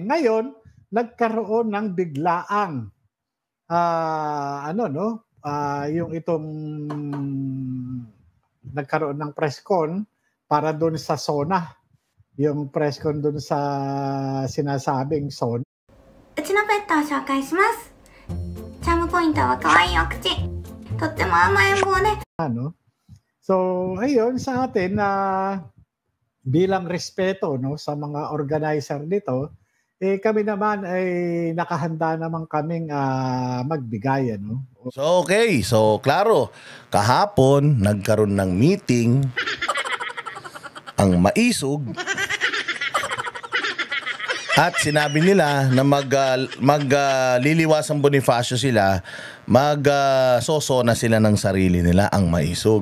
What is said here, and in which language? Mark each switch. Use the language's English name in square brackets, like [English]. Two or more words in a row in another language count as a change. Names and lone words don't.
[Filipino] Ngayon, nagkaroon ng biglaang yung itong nagkaroon ng [English] press con [Filipino] para doon sa SONA. Yung [English] press con [Filipino] doon sa sinasabing SONA. [Japanese] うちのペットを紹介します。チャームポイントは可愛いお口。とっても甘えん坊で。 [Filipino] So, ayun sa atin bilang respeto sa mga organizer nito, kami naman ay nakahanda naman kaming magbigay, ano? So okay, so klaro, kahapon nagkaroon ng meeting ang maisog at sinabi nila na magliliwasang Bonifacio sila, magsoso na sila ng sarili nila, ang maisog.